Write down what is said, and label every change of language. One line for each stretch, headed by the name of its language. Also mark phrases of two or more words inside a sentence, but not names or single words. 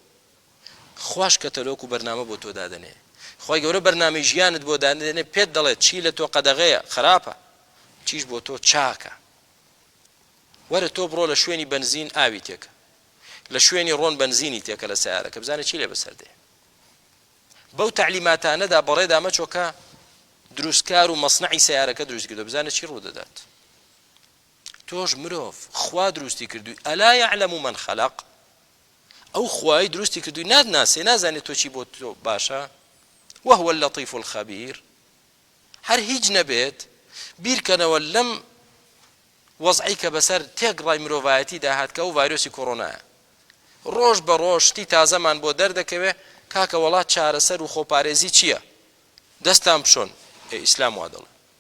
Central Kurdish: خوش کەتەلۆک و بەرنامە بۆ تۆ دادەنێ خوای گەورە بەرنامەی ژیانت بۆ دادەنێ پێت دەڵێت چی لە تۆ قەدەغەیە خراپە چیش بۆ تۆ چاکە وەرە تۆ بڕۆ لە شوێنی بنزین ئاوی تێکە لە شوێنی ڕۆن بنزینی تێکە لە سیارەکە بزانێت چی لێ بەسەردێ بەو تعلیماتانەدا بەڕێدا مەچۆکە دروستکار و مەصنعی سیارەکە دروست کردو بزانێت چی ڕوودەدات تۆش مرۆڤ خوا دروستی کردووی
Arabic: ئەلا یعلم من خەلق
Central Kurdish: ئەو خوای دروستی کردووی ناتناسێ نازانێت تۆ چی بۆ تۆ باشە
Arabic: وهو اللطيف الخبير
Central Kurdish: هەر هیچ نەبێت بیرکەنەوە لەم وەزعی کە بەسەر تێگڕای مرۆڤایەتی داهات کە ئەو ڤایرۆسی کۆڕۆنایە ڕۆژ بە ڕۆژ شتی تازەمان بۆ دەردەکەوێ کاکە وڵات چارەسەر و خۆپارێزی چییە دەستان بشۆن ئیسلام وا دەڵێ